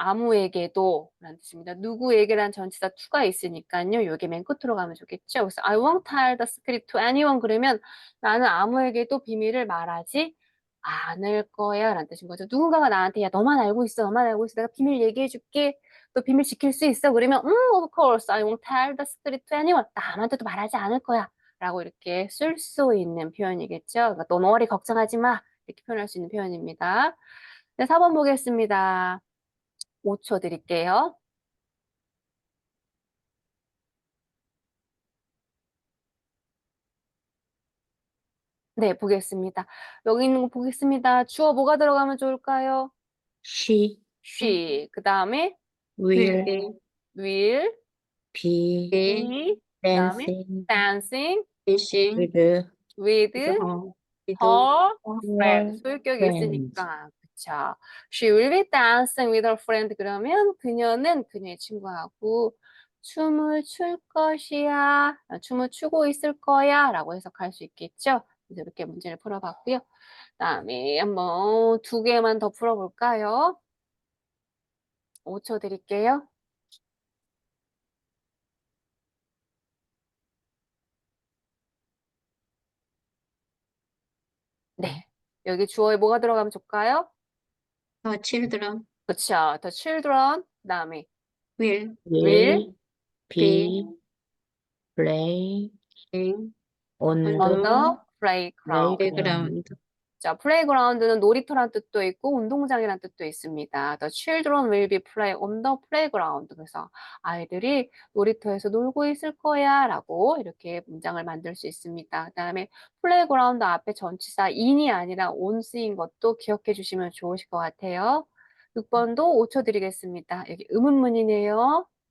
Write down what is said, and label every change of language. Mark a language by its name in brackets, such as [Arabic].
[Korean] 아무에게도 라는 뜻입니다. 누구에게란 전치사 to가 있으니까요. 요게 맨 끝으로 가면 좋겠죠. 그래서 [English] I won't tell the secret to anyone [Korean] 그러면 나는 아무에게도 비밀을 말하지 않을 거야 라는 뜻인 거죠. 누군가가 나한테 야 너만 알고 있어. 너만 알고 있어. 내가 비밀 얘기해 줄게. 너 비밀 지킬 수 있어. 그러면 [English] of course I won't tell the secret to anyone. [Korean] 남한테도 말하지 않을 거야. 라고 이렇게 쓸 수 있는 표현이겠죠. 그러니까 너 너리 걱정하지 마. 이렇게 표현할 수 있는 표현입니다. 네, 4번 보겠습니다. 5초 드릴게요. 네, 보겠습니다. 여기 있는 거 보겠습니다. 주어 뭐가 들어가면 좋을까요? [English] she [Korean] she. 그 다음에 [English] will will will, be be [Korean] be. 그 다음에 [English] dancing dancing fishing with with with her her friend. her [Korean] 소유격이 [English] friends. [Korean] 있으니까. 그쵸. [English] She will be dancing with her friend. [Korean] 그러면 그녀는 그녀의 친구하고 춤을 출 것이야. 춤을 추고 있을 거야. 라고 해석할 수 있겠죠. 그래서 이렇게 문제를 풀어봤고요. 그다음에 한번 두 개만 더 풀어볼까요? 5초 드릴게요. 네. 여기 주어에 뭐가 들어가면 좋을까요? [English] the children [Korean] 그쵸. [English] The children. [Korean] 그다음에 [English] will will be playing be on on on the the playground. playground. [Korean] 자, 플레이그라운드는 놀이터란 뜻도 있고 운동장이란 뜻도 있습니다. [English] The children will be playing on the playground. [Korean] 그래서 아이들이 놀이터에서 놀고 있을 거야 라고 이렇게 문장을 만들 수 있습니다. 그다음에 플레이그라운드 앞에 전치사 in이 아니라 on 쓰인 것도 기억해 주시면 좋으실 것 같아요. 6번도 5초 드리겠습니다. 여기 의문문이네요.